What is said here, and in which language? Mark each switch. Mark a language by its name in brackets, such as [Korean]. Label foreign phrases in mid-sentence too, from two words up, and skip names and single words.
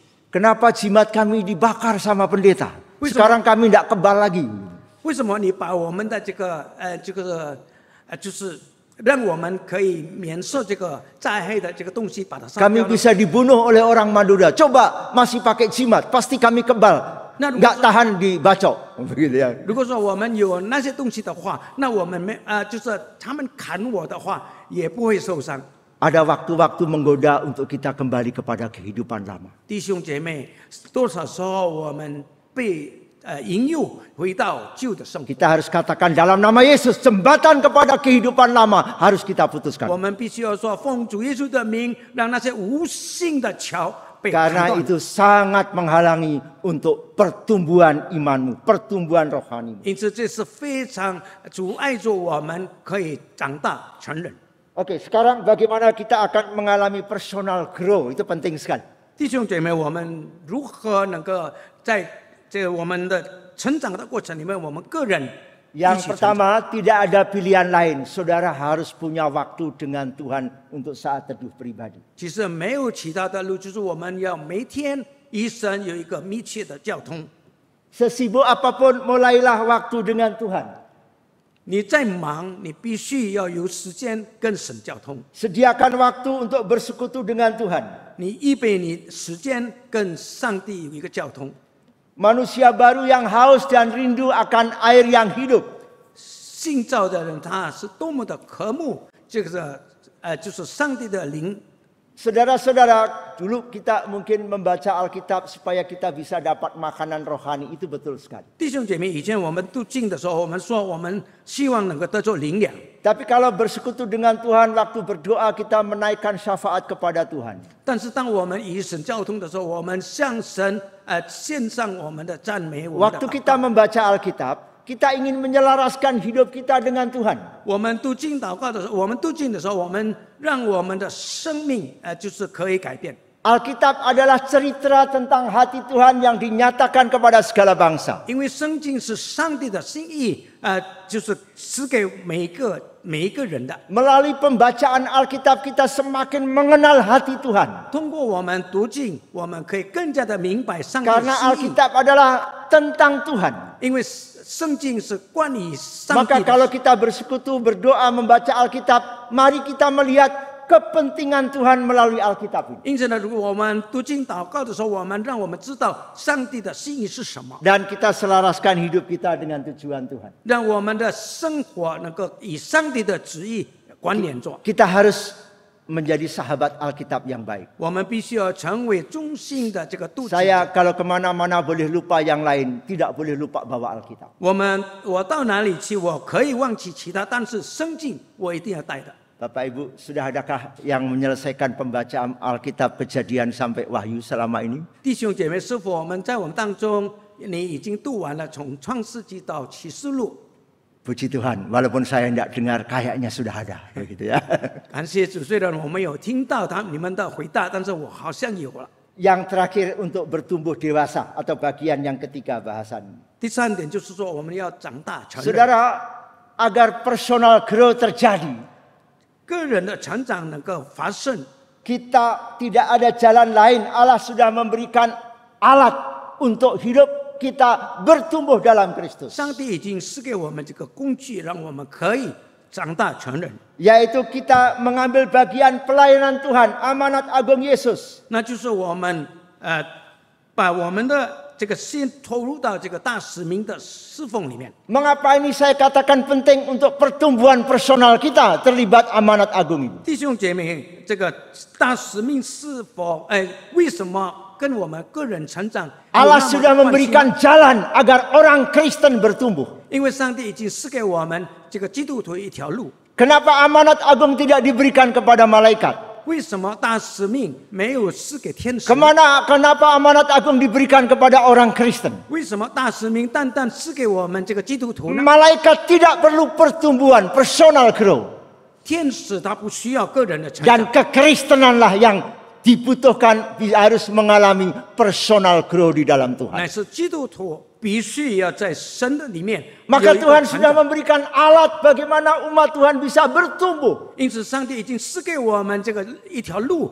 [Indonesian] Kenapa jimat kami dibakar sama pendeta? Sekarang kami tidak kebal lagi. [Chinese] 为什么你把我们的这个就是让我们可以免受这个灾害的这个东西把它烧 [Indonesian] Kami [Chinese] 掉呢？ [Indonesian] bisa dibunuh oleh orang Madura. Coba masih pakai jimat, pasti kami kebal. Nah, Nggak tahan dibacok. Begitu ya. [Chinese] 如果说我们有那些东西的话，那我们就是他们砍我的话，也不会受伤。 [Indonesian] Ada waktu-waktu menggoda untuk kita kembali kepada kehidupan lama. [Chinese] 弟兄姐妹，多少时候我们被引诱回到旧的生活？ [Indonesian] Kita harus katakan dalam nama Yesus, jembatan kepada kehidupan lama harus kita [Chinese] 我 [Indonesian] putuskan. [Chinese] 们必须要说，奉主耶稣的名，让那些无信的桥被砍 [Indonesian] Karena [Chinese] 断。 [Indonesian] itu sangat menghalangi untuk pertumbuhan imanmu, pertumbuhan rohanimu. [Chinese] 因此，这是非常阻碍着我们可以长大成人。 [Indonesian] Oke, sekarang bagaimana kita akan mengalami [English] personal grow? [Indonesian] Itu penting sekali. [Chinese] 弟兄姐妹，我们如何能够在这个我们的成长的过程里面，我们个人一 [Indonesian] Yang [Chinese] 起成长？ [Indonesian] pertama, tidak ada pilihan lain. Saudara harus punya waktu dengan Tuhan untuk saat teduh pribadi. [Chinese] 其实没有其他的路，就是我们要每天与神有一个密切的交通。 [Indonesian] Sesibuk apapun, mulailah waktu dengan Tuhan. [Chinese] 你再忙，你必须要有时间跟神交通。 [Indonesian] Sediakan waktu untuk bersekutu dengan Tuhan. [Chinese] 你预备你时间跟上帝有一个交通。 [Indonesian] Manusia baru yang haus dan rindu akan air yang hidup. [Chinese] 信造的人，他是多么的渴慕这个就是上帝的灵。 [Indonesian] Saudara-saudara, dulu kita mungkin membaca Alkitab supaya kita bisa dapat makanan rohani. Itu betul sekali. [Chinese] 弟兄姐妹，以前我们读经的时候，我们说我们希望能够得着灵粮。 [Indonesian] Tapi kalau bersekutu dengan Tuhan, waktu berdoa kita menaikkan syafaat kepada Tuhan. [Chinese] 但是当我们与神交通的时候，我们向神献上我们的赞美。我们的 [Indonesian] Waktu kita membaca Alkitab, kita ingin menyelaraskan hidup kita dengan Tuhan. [Chinese] 我们读经祷告的时候，我们读经的时候，我们让我们的生命就是可以改变。 [Indonesian] Alkitab adalah cerita tentang hati Tuhan yang dinyatakan kepada segala bangsa. [Chinese] 因为圣经是上帝的心意，就是赐给每一个人的。 [Indonesian] Melalui pembacaan Alkitab kita semakin mengenal hati Tuhan. [Chinese] 通过我们读经，我们可以更加的明白上帝的 [Indonesian] Karena [Chinese] 心意。 [Indonesian] Alkitab adalah tentang Tuhan. [Chinese] 因为圣经是关于上 [Indonesian] Maka [Chinese] 帝 [Indonesian] kalau [Chinese] 的。 [Indonesian] kita bersekutu, berdoa, membaca Alkitab, mari kita melihat kepentingan Tuhan melalui Alkitab ini. [Chinese] 因此呢，如果我们读经祷告的时候，让我们知道上帝的心意是什么， [Indonesian] Dan kita selaraskan hidup kita dengan tujuan Tuhan. [Chinese] 让我们的生活能够与上帝的旨意关联着。 [Indonesian] Kita harus menjadi sahabat Alkitab yang baik. [Chinese] 我们必须要成为忠心的这个读者。 [Indonesian] Saya kalau kemana-mana boleh lupa yang lain, tidak boleh lupa bawa Alkitab. [Chinese] 我到哪里去，我可以忘记其他，但是圣经我一定要带的。 [Indonesian] Bapak Ibu, sudah adakah yang menyelesaikan pembacaan Alkitab Kejadian sampai Wahyu selama ini? [Chinese] 弟兄姐妹，是否我们在我们当中，你已经读完了从创世纪到启示录？ [Indonesian] Puji Tuhan, walaupun saya tidak dengar, kayaknya sudah ada, begitu ya. [Chinese] 感谢主，虽然我没有听到你们的回答，但是我好像有了。 [Indonesian] Yang terakhir untuk bertumbuh dewasa atau bagian yang ketiga bahasan. [Chinese] 第三点就是说，我们要长大成人。 [Indonesian] Saudara, agar [English] personal growth [Indonesian] terjadi, [Chinese] 个人的成长能够发生， [Indonesian] kita tidak ada jalan lain. Allah sudah memberikan alat untuk hidup kita bertumbuh dalam Kristus. [Chinese] 上帝已经赐给我们这个工具，让我们可以长大成人。 [Indonesian] Yaitu kita mengambil bagian pelayanan Tuhan, amanat agung Yesus. [Chinese] 那就是我们把我们的这个先投入到这个大使命的侍奉里面。 [Indonesian] Mengapa ini saya katakan penting untuk pertumbuhan personal kita terlibat amanat agung ini? [Chinese] 弟兄姐妹，这个大使命是否为什么跟我们个人成长有 [Indonesian] Allah [Chinese] 那么 [Indonesian] sudah [Chinese] 关系呢？ [Indonesian] memberikan jalan agar orang Kristen bertumbuh. [Chinese] 因为上帝已经赐给我们这个基督徒一条路。 [Indonesian] Kenapa amanat agung tidak diberikan kepada malaikat? [Chinese] 为什么大使命没有赐给天使？ [Indonesian] Kenapa amanat agung diberikan kepada orang Kristen? [Chinese] 为什么大使命单单赐给我们这个基督徒呢？ [Indonesian] Malaikat tidak perlu pertumbuhan, [English] personal growth. [Chinese] 天使他不需要个人的成 [Indonesian] Dan [Chinese] 长， [Indonesian] kekristenanlah yang dibutuhkan harus mengalami [English] personal growth [Indonesian] di dalam [Chinese] 乃 [Indonesian] Tuhan. [Chinese] 是基督徒必须要在神的里面。 [Indonesian] Maka Tuhan sudah memberikan alat bagaimana umat Tuhan bisa bertumbuh. [Chinese] 因此，上帝已经赐给我们这个一条路，